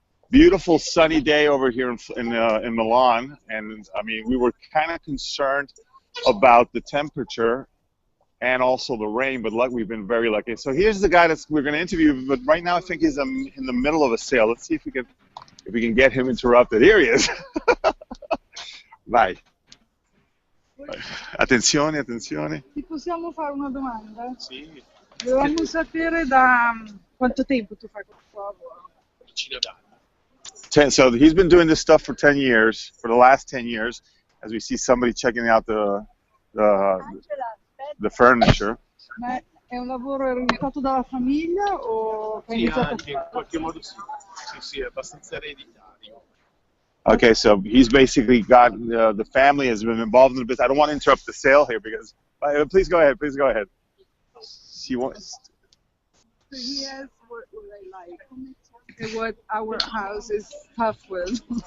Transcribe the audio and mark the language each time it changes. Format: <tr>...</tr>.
<en>Beautiful sunny day over here in Milan, and I mean we were kind of concerned about the temperature and also the rain, but we've been very lucky. So here's the guy we're going to interview, but right now I think he's in the middle of a sale. Let's see if we can get him interrupted. Here he is. Vai.</en> <it>Attenzione, attenzione. Ti possiamo fare una domanda? Sì, Volevamo sapere da quanto tempo tu fai questo lavoro? decina d'anni.</it> <en>So he's been doing this stuff for 10 years, for the last 10 years, as we see somebody checking out the furniture.</en> <it>Ma è un lavoro ereditato dalla famiglia o hai Sì, iniziato anche in qualche modo sì. Sì, sì, è abbastanza ereditario.</it> <en>Okay, so he's basically got, the family has been involved in the business. I don't want to interrupt the sale here because, please go ahead, please go ahead. So he has what I like and what our house is tough with.</en>